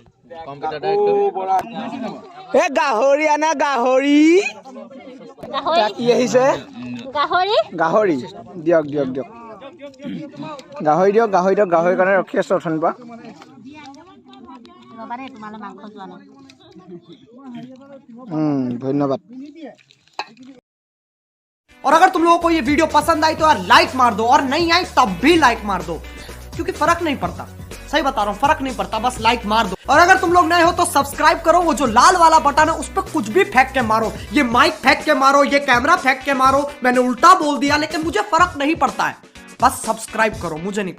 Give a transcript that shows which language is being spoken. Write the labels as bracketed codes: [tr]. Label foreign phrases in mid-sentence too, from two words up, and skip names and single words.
[as] এ গাহৰি আনা গাহৰি কি আহিছে গাহৰি দিয়ক দিয়ক দিয়ক গাহৰি দিয়ক গাহৰি দিয়ক গাহৰিৰ কাৰণে ৰখি আছো অথনিৰ পৰা ধন্যবাদ [hi] और अगर तुम लोगों को ये वीडियो पसंद आई तो यार लाइक मार दो और नहीं आई तब भी लाइक मार दो क्योंकि फर्क नहीं पड़ता सही बता रहा हूँ फर्क नहीं पड़ता बस लाइक मार दो और अगर तुम लोग नए हो तो सब्सक्राइब करो वो जो लाल वाला बटन है उस पर कुछ भी फेंक के मारो ये माइक फेंक के मारो ये कैमरा फेंक के मारो मैंने उल्टा बोल दिया लेकिन मुझे फर्क नहीं पड़ता है बस सब्सक्राइब करो मुझे नहीं